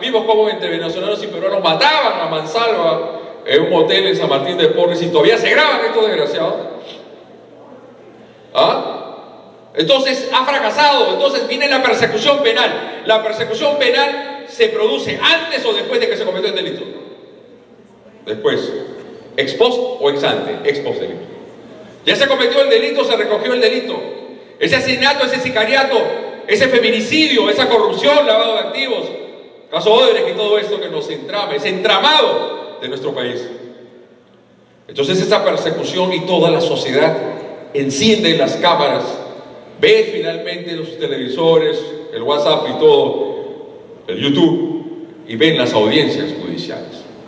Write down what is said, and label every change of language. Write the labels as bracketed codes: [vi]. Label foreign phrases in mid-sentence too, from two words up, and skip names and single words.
[es] Vimos cómo entre venezolanos y peruanos mataban a mansalva en un motel en San Martín de Porres y todavía se graban estos desgraciados. Entonces ha fracasado. Entonces viene la persecución penal. La persecución penal se produce antes o después de que se cometió el delito. Después. [la] Ex post o ex ante. Ex post delito. [es] Ya se cometió el delito, se recogió el delito. Ese asesinato, ese sicariato, ese feminicidio, esa corrupción, lavado de activos, caso Odebrecht y todo esto que nos entrama, ese entramado de nuestro país. Entonces esa persecución y toda la sociedad enciende las cámaras, ve finalmente los televisores, el WhatsApp y todo, el YouTube, y ven las audiencias judiciales.